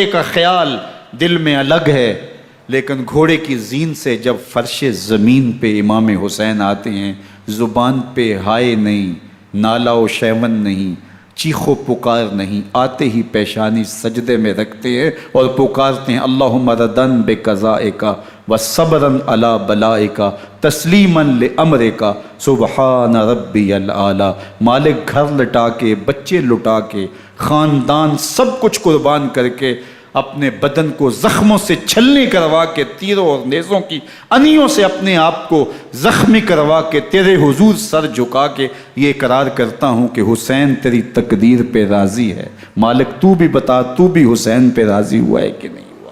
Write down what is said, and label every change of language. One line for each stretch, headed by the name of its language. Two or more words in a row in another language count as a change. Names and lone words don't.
Urdu: کا خیال دل میں الگ ہے، لیکن گھوڑے کی زین سے جب فرش زمین پہ امام حسین آتے ہیں، زبان پہ ہائے نہیں، نالا و شیون نہیں، چیخ و پکار نہیں، آتے ہی پیشانی سجدے میں رکھتے ہیں اور پکارتے ہیں،
Arabic: اللہم ردن بقضائک وصبرن علی بلائک تسلیما لامرک سبحان ربی العالی۔
Urdu: مالک گھر لٹا کے، بچے لٹا کے، خاندان سب کچھ قربان کر کے، اپنے بدن کو زخموں سے چھلنی کروا کے، تیروں اور نیزوں کی انیوں سے اپنے آپ کو زخمی کروا کے، تیرے حضور سر جھکا کے یہ اقرار کرتا ہوں کہ حسین تیری تقدیر پہ راضی ہے، مالک تو بھی بتا، تو بھی حسین پہ راضی ہوا ہے کہ نہیں ہوا۔